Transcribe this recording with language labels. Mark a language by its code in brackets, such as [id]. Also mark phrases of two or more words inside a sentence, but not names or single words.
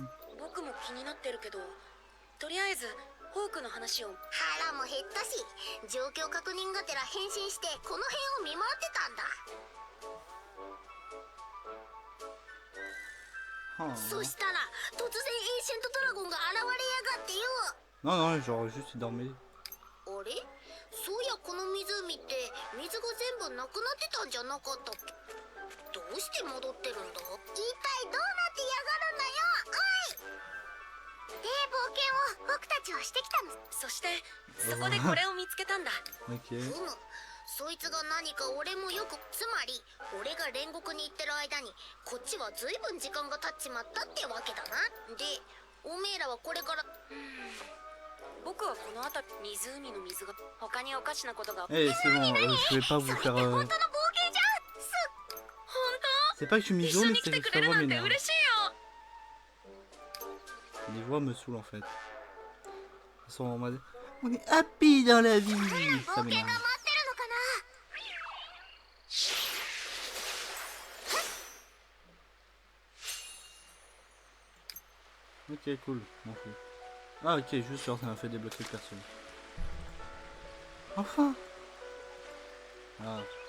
[ja] 僕も気になってるけど、とりあえずホークの話を。腹も減ったし、状況確認がてら変身してこの辺を見回ってたんだ。そしたら突然エーシェントドラゴンが現れやがってよ。 [fr] Non, non, genre juste il dormait. [ja] あれ、そういやこの湖って水が全部なくなってたんじゃなかったっけ？どうして戻ってるんだ？一体どうなってやがるんだよ、おい。冒険を僕たちはしてきたの。そしてそこでこれを見つけたんだ。 [fr] Ok. [ja] そいつが何か俺もよく、つまり俺が煉獄に行ってる間にこっちは随分時間が経っちまったってわけだな。で、おめえらはこれから。僕はこの辺り、湖の水が他におかしなことが。 [fr] Eh, c'est bon, je vais pas vous faire. [ja] 本当の冒険じゃん。 [fr] C'est pas que je suis [ja] 一 [fr] miso, [ja] 緒 [fr] mais [ja] に来 [fr] c'est [ja] て [fr] que [ja] く [fr] sa [ja] れる [fr] voix [ja] なんて [fr] m'énerve. [ja] 嬉しいよ。 [fr] Les voix me saoulent en fait. Elles sont en mode. On est happy dans la vie. [ja] 冒 [fr] Ça [ja] 険が待ってる [fr] m'énerve. [ja] のかな。 [fr] Ok, cool, m'en fous. Ah, ok, juste genre ça m'a fait débloquer le perso. Enfin. Ah.